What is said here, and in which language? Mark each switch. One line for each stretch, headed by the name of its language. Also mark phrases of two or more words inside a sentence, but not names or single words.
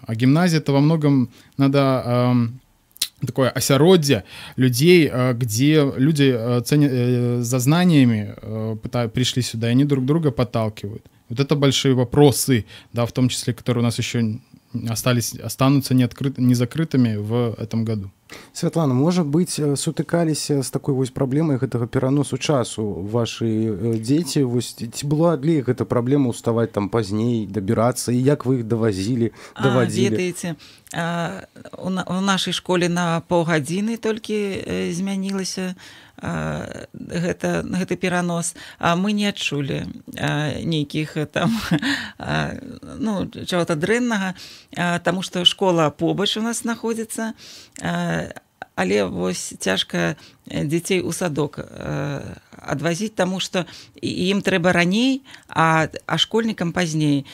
Russian: А гимназия — это во многом надо такое осяроддзе людей, где люди за знаниями пришли сюда, и они друг друга подталкивают. Вот это большие вопросы, да, в том числе, которые у нас еще останутся незакрытыми в этом году.
Belarusian: Святлана, можа быць, сутыкаліся з такой вось праблемай гэтага пераносу часу вашы дзеці, вось ці была для іх гэта праблема ўставаць там пазней, дабірацца, і як вы іх давадзілі? Ведаеце, у нашай школе на паўгадзіны толькі змянілася гэты перанос, а мы не адчулі нейкіх там чаго-то дрэннага, таму што школа побач у нас знаходзіцца, але вось цяжка дзяцей у садок адвазіць, таму што ім трэба раней, а школьнікам пазней.